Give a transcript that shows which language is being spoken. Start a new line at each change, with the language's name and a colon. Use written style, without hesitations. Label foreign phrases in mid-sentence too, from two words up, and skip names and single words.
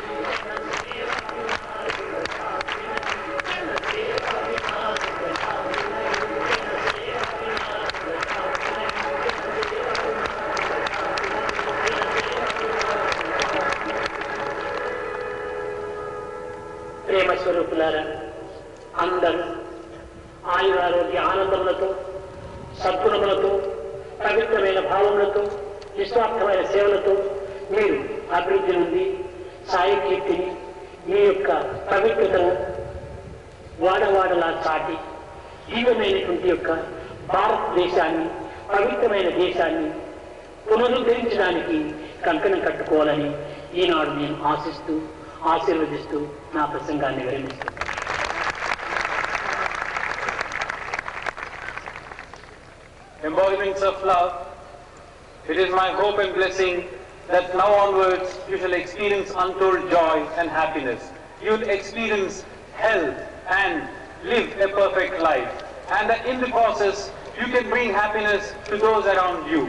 Hindi: जन सेवा बिना सुख शांति नहीं. जन सेवा बिना सुख शांति नहीं। जन सेवा बिना सुख शांति नहीं.
Telugu: ప్రేమ స్వరూపులారా, అందరూ ఆయురారోగ్య ఆనందములతో, సద్గుణములతో, పవిత్రమైన భావములతో, నిస్వార్థమైన సేవలతో మీరు అభివృద్ధి నుండి సాయి కీర్తిని, మీ యొక్క పవిత్రతను వాడవాడలా చాటి జీవమైనటువంటి యొక్క భారతదేశాన్ని, పవిత్రమైన దేశాన్ని పునరుద్ధరించడానికి కంకణం కట్టుకోవాలని ఈనాడు నేను ఆశిస్తూ, ఆశీర్వదిస్తూ నా ప్రసంగాన్ని విరమిస్తున్నాను.
English: embodiments of love, it is my hope and blessing that now onwards you shall experience untold joy and happiness. You will experience health and live a perfect life. And that in the process, you can bring happiness to those around you.